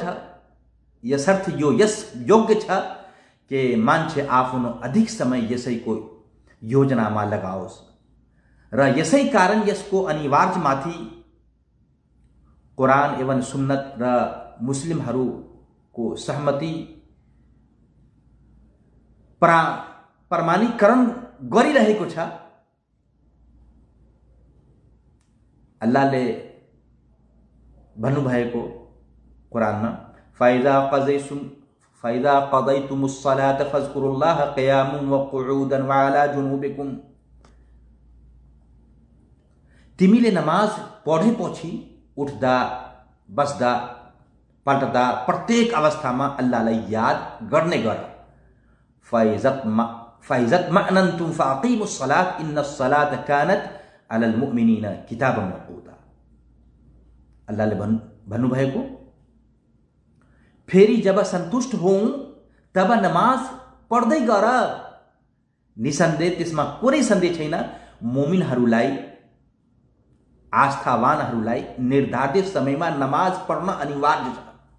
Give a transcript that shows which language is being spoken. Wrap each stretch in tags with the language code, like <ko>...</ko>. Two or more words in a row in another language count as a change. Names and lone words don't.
<ne>यसर्थ यो यस योग्य छ कि मान्छे आफ्नो अधिक समय यसैको योजनामा लगाओस् र यसै कारण यसको अनिवार्यमाथि कुरान एवं सुन्नत र मुस्लिमहरूको सहमति प्रमाणीकरण गरिरहेको छ। अल्लाहले भन्नुभएको कुरानमा,</ne> <ar>فإذا قضيتم الصلاة فاذكروا الله قياما وقعودا وعلى جنوبكم,</ar> <ne>तिमीले नमाज पढेपछि उठ्दा, बस्दा, पल्टदा प्रत्येक अवस्थामा अल्लाहलाई याद गर्ने गर।</ne> <ar>فإذا اطمأننتم فأقيموا الصلاة إن الصلاة كانت على المؤمنين كتابا موقوتا.</ar> <ne>अल्लाहले भन्नुभएको, फेरि जब सन्तुष्ट होऊ तब नमाज पढ्दै गर। निसन्देह त्यसमा कुनै सन्देह छैन, मुमिनहरूलाई आस्थावानहरूलाई निर्धारित समयमा नमाज पढ्न अनिवार्य छ।</ne>